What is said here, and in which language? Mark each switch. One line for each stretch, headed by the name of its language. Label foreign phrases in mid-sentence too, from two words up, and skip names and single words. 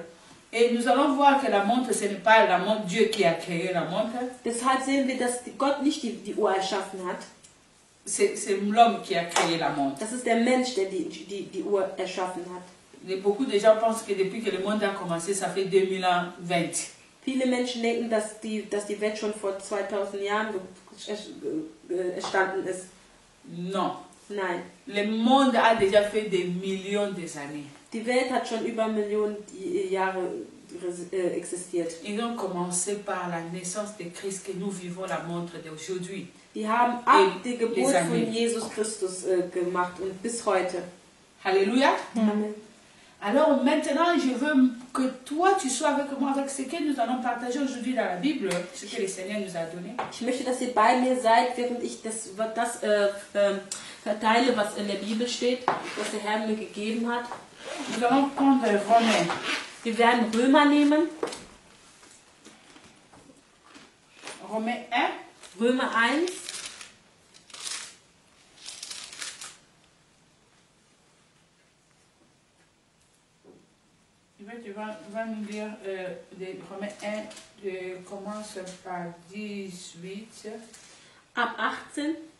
French: Et nous allons voir que la montre, ce n'est pas la montre, Dieu qui a créé la montre.
German: Deshalb sehen wir, dass Gott nicht die Uhr erschaffen hat.
French: C'est l'homme qui a créé la montre.
German: Das ist der Mensch, der die Uhr erschaffen hat.
French: Et beaucoup de gens pensent que depuis que le monde a commencé, ça fait 2020.
German: Viele Menschen denken, dass die Welt schon vor 2000 Jahren entstanden ist.
French: Non.
German: Nein.
French: Le monde a déjà fait des millions d'années.
German: Die Welt hat schon über Millionen Jahre existiert.
French: Ils ont commencé par la naissance de Christ que nous vivons la montre d'aujourd'hui.
German: Die haben ab der Geburt von Jesus Christus gemacht und bis heute.
French: Alléluia.
German: Amen.
French: Alors maintenant, je veux que toi, tu sois avec moi, avec ce que nous allons partager aujourd'hui dans la Bible, ce que le Seigneur nous a donné.
German: Ich möchte, dass ihr bei mir seid, während ich das verteile, was in der Bibel steht, was der Herr mir gegeben hat.
French: Nous allons prendre Romains.
German: Wir werden Römer nehmen.
French: Romains 1.
German: Römer 1.
French: Tu vas nous lire Romains 1, commence par 18.
German: Ab 18.